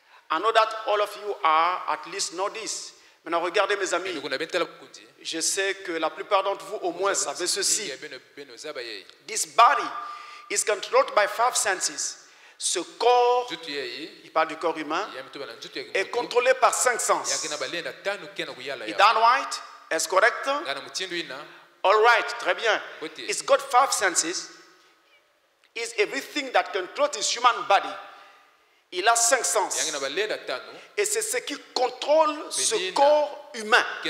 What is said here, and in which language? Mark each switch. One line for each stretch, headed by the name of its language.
English: I know that all of you are at least know this.
French: Maintenant, regardez mes amis. Je sais que la plupart d'entre vous au moins savez ceci.
English: This body is controlled by 5 senses.
French: Ce corps, il parle du corps humain, est contrôlé par 5 sens.
English: Is that right?
French: Est-ce correct?
English: All right,
French: très bien.
English: It's got 5 senses. Is everything that controls his human body.
French: Il a 5 sens. Et c'est ce qui contrôle ce corps humain.